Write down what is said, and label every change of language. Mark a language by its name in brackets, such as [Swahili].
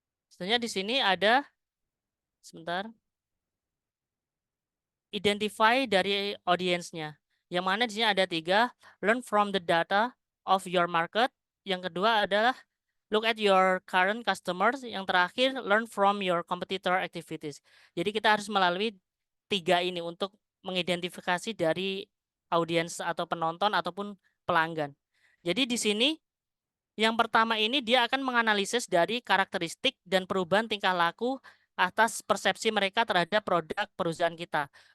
[Indonesian] Sebenarnya di sini ada, sebentar, identify dari audiensnya. Yang mana di sini ada 3, [English] learn from the data of your market. [Indonesian] Yang kedua adalah [English] look at your current customers. [Indonesian] Yang terakhir, [English] learn from your competitor activities. [Indonesian] Jadi kita harus melalui 3 ini untuk mengidentifikasi dari audiens atau penonton ataupun pelanggan. Jadi di sini yang pertama ini dia akan menganalisis dari karakteristik dan perubahan tingkah laku atas persepsi mereka terhadap produk perusahaan kita.